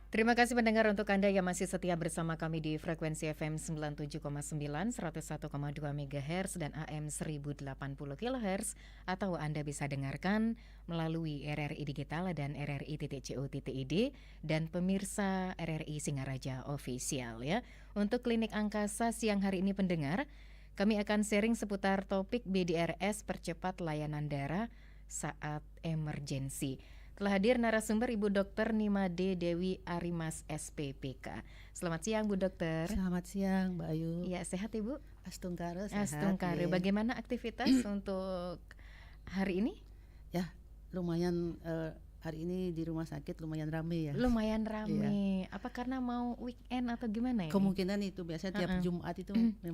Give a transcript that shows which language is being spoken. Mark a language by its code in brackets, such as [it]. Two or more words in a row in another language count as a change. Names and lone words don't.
[id] Terima kasih pendengar untuk Anda yang masih setia bersama kami di frekuensi FM 97,9, 101,2 MHz dan AM 1080 kHz, atau Anda bisa dengarkan melalui RRI Digital dan rri.co.id dan pemirsa RRI Singaraja Official ya. Untuk Klinik Angkasa siang hari ini pendengar, kami akan sharing seputar topik BDRS percepat layanan darah saat emergensi. Telah hadir narasumber Ibu Dr. Nimade Dewi Arimas SPPK. Selamat siang Bu Dokter. Selamat siang Mbak Ayu. Ya, sehat Ibu? Astungkare sehat. Astungkare. Bagaimana aktivitas untuk hari ini? Ya, lumayan hari ini di rumah sakit lumayan ramai ya. Lumayan ramai. Apa karena mau weekend atau gimana ya? Kemungkinan itu biasanya tiap Jumat itu memang